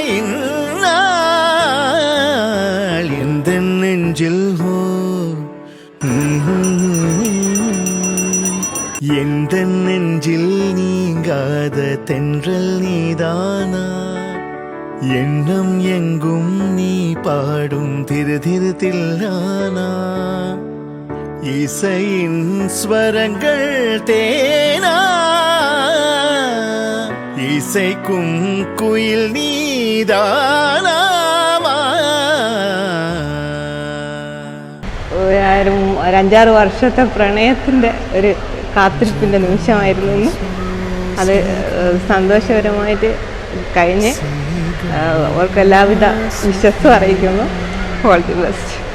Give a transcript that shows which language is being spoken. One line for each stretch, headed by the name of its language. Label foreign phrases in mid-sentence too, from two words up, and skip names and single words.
Tamil: இந்நாள் எந்த நெஞ்சில் ஹோ எந்த நெஞ்சில் நீங்காத தென்றல் நீதானா எண்ணம் எங்கும் நீ பாடும் திரு திரு தில்லானா இசையின் ஸ்வரங்கள் தேனா இசைக்கும் குயில் நீதானா
Malayalam: ഒരു 5-6 വർഷത്തെ പ്രണയത്തിൻ്റെ ഒരു കാത്തിരിപ്പിൻ്റെ നിമിഷമായിരുന്നു. അത് സന്തോഷകരമായിട്ട് കഴിഞ്ഞ് അവർക്ക് എല്ലാവിധ വിശ്വസ്തും അറിയിക്കുന്നു.
English: All the best.